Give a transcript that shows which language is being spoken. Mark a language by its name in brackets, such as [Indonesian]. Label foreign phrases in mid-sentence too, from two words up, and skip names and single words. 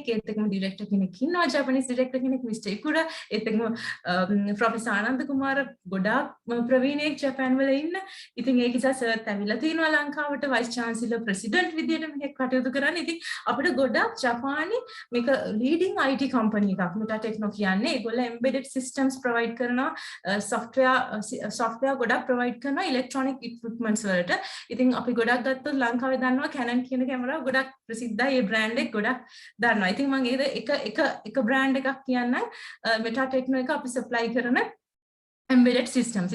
[Sinhala] ඒත් එක්කම ඩිරෙක්ටර් කෙනෙක් ඉන්නවා [English] Japanese director [Sinhala] කෙනෙක් මිස්ටර් ඉකුරා. ඒත් එක්කම ප්‍රොෆෙසර් ආනන්ද කුමාර ගොඩාක් ප්‍රවීණයෙක් ජපාන් වල ඉන්න. ඉතින් ඒක නිසා සර්ත් ඇවිල්ලා තිනවා ලංකාවට [English] vice chancellor president [Sinhala] විදියට මෙහෙක් කටයුතු කටයුතු කරන්නේ. ඉතින් අපිට ගොඩක් ජපානයේ මේක [English] leading IT company [Sinhala] එකක්. Meta Techno කියන්නේ. ඒගොල්ලෝ [English] embedded systems provide [Sinhala] කරනවා, software ගොඩක් provide කරනවා [English] electronic equipments [Sinhala] වලට. ඉතින් අපි ගොඩක් ගත්තොත් ලංකාවේ දන්නවා Canon කියන කැමරාව ගොඩක් ප්‍රසිද්ධයි. ඒ brand එක ගොඩක් දන්නවා. ඉතින් මම එක brand එකක් කියන්නම්. Meta Techno එක අපි supply කරන [English] embedded systems.